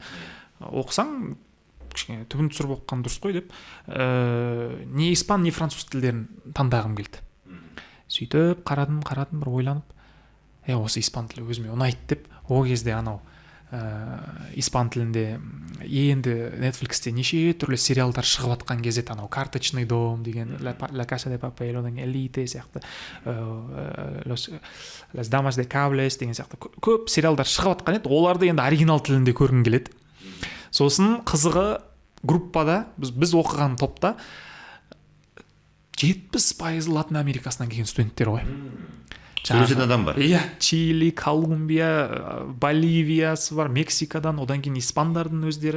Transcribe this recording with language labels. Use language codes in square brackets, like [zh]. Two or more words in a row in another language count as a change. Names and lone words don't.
[kk] Оқысаң кішкене түбін түсіріп оқыған дұрыс қой деп, не испан, не француз тілдерін таңдағым келді. Сөйтіп қарадым, бір ойланып, осы испан тілі өзіме ұнайды деп, ол кезде анау испан тілінде енді Netflixте неше түрлі сериалдар шығып атқан кезде, анау Карточный дом деген, La Casa de Papel, одан Elite сияқты, Las Damas de Cables деген сияқты көп сериалдар шығып атқан еді. Оларды енді оригинал тілінде көргім келеді. Сосын қызығы группада, біз оқыған топта 70% Латын Америкасынан келген студенттер ғой. Сөйлесетін адам бар. Иә, Чили, Колумбия, Боливиясы бар, Мексикадан, одан кейін испандардың өздері.